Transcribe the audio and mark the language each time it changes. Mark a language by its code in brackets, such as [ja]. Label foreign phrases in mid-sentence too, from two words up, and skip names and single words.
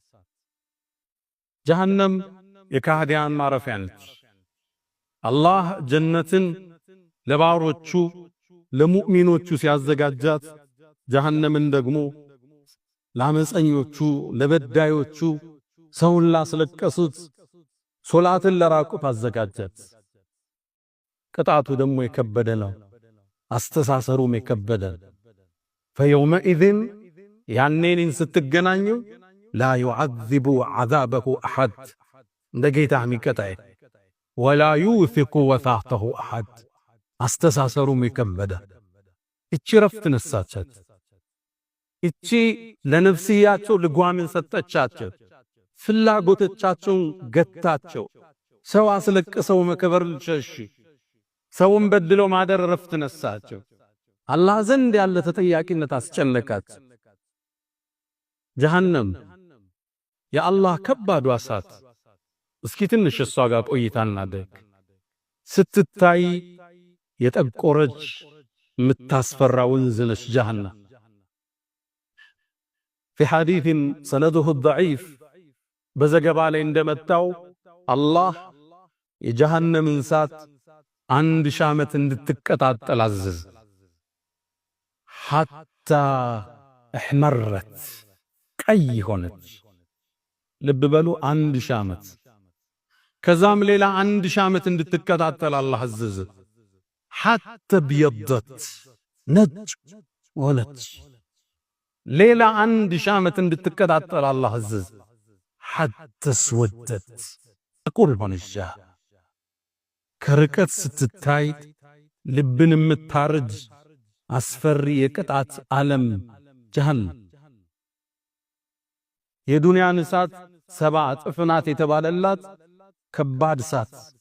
[am] ጀሃነም የካህዲያን ማረፊያ ነች። አላህ ጀነትን ለባሮቹ ለሙእሚኖቹ ሲያዘጋጃት ጀሃነምን ደግሞ ለአመፀኞቹ ለበዳዮቹ ሰውን ላስለቀሱት ሶላትን ለራቁት አዘጋጃት። ቅጣቱ ደግሞ የከበደ ነው። አስተሳሰሩም የከበደ فيومئذ ያኔን ስትገናኙ [ar] لا يعذب عذابه أحد [am] እንደጌታ የሚቀጣይ [ar] ولا يوثق وثاقه أحد [am] አስተሳሰሩም የከበደ እቺ ረፍት ነሳቻት። እቺ ለነፍስያቸው ልጓምን ሰጠቻቸው። ፍላጎቶቻቸውን ገታቸው። ሰው አስለቅሰው መከበር ሸሽ ሰውን በድለው ማደር ረፍት ነሳቸው። አላህ ዘንድ ያለ ተጠያቂነት አስጨነቃት። ጀሃነም የአላህ ከባዱ እሳት። እስኪ ትንሽ እሷ ጋር ቆይታ እናድርግ። ስትታይ የጠቆረች የምታስፈራ ወንዝ ነች ጀሃነም። [ar] في حديث سنده الضعيف [am] በዘገባ ላይ እንደመጣው አላህ የጀሃነምን እሳት 1000 ዓመት እንድትቀጣጠል አዘዘ። [ar] حتى احمرت [am] ቀይ ሆነች። ልብ በሉ 1000 ዓመት። ከዛም ሌላ 1000 ዓመት እንድትቀጣጠል አላህ አዘዘ። [ar] حتى ابيضت [am] ነጭ ሆነች። ሌላ 1000 ዓመት እንድትቀጣጠል አላህ አዘዘ። [ar] حتى اسودت [am] ጥቁር ሆነች። ከርቀት ስትታይ ልብን የምታርድ አስፈሪ የቅጣት ዓለም ጀሃነም። የዱንያን እሳት 7 እጥፍ ናት የተባለላት ከባድ እሳት።